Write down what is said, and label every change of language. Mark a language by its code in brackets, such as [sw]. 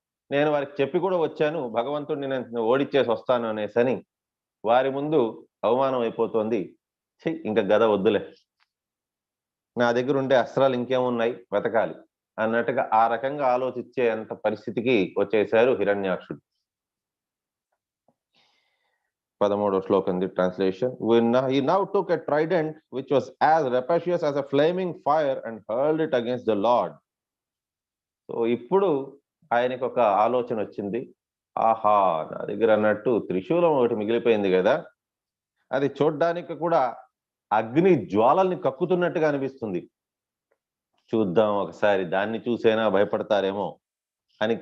[te] నేను వారికి చెప్పి కూడా వచ్చాను భగవంతుడిని నేను ఓడిచ్చేసి వస్తాను అనేసని. వారి ముందు అవమానం అయిపోతుంది. ఇంకా గద వద్దులే, నా దగ్గర ఉండే అస్త్రాలు ఇంకేమున్నాయి, వెతకాలి అన్నట్టుగా ఆ రకంగా ఆలోచించే అంత పరిస్థితికి వచ్చేశారు హిరణ్యాక్షుడు. 13వ శ్లోకం [en] The translation. He now took a trident which was as rapacious as a flaming fire and hurled it against the Lord. [te] So ఇప్పుడు ఆయనకు ఒక ఆలోచన వచ్చింది. ఆహా, నా దగ్గర అన్నట్టు త్రిశూలం ఒకటి మిగిలిపోయింది కదా, అది చూడ్డానికి కూడా అగ్ని జ్వాలల్ని కక్కుతున్నట్టుగా అనిపిస్తుంది, చూద్దాం ఒకసారి, దాన్ని చూసైనా భయపడతారేమో అని.